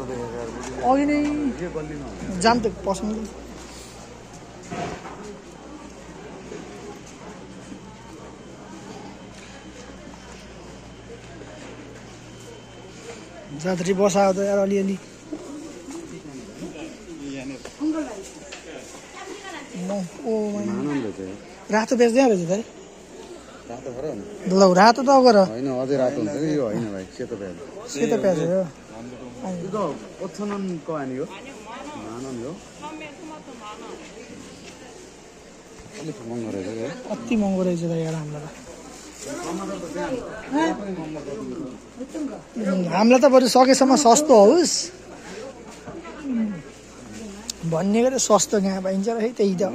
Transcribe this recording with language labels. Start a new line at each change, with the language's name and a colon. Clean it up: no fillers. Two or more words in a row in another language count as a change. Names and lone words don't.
Nepali: अघि नै जाम त पसन्द जात्री बसायो त यार अलिअलि रातो बेच्दै रहेछ त ल रातो त गर होइन अझै रातो हुन्छ कि यो होइन भाइ सेतो प्याज हो
Korean: 이거 5,000원 거 아니에요? 만 원이요?
Nepali: अलिक महँगो रहेछ है अति महँगो रहेछ त यार हामीलाई हामीलाई त बरु सकेसम्म सस्तो होस् भन्ने गरी सस्तो कहाँ पाइन्छ र है त्यही त